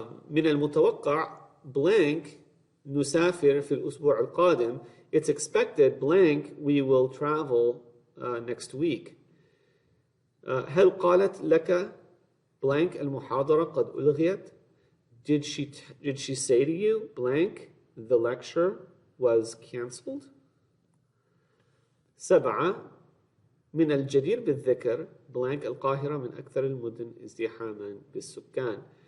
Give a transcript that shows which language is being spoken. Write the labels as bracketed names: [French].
[Arabic] من المتوقع blank نسافر في الأسبوع القادم. [English] It's expected blank we will travel next week. [Arabic] هل قالت لك blank المحاضرة قد ألغيت? [English] Did she say to you blank the lecture was cancelled? [Arabic] 7, من الجدير بالذكر blank القاهرة من أكثر المدن ازدحاما بالسكان.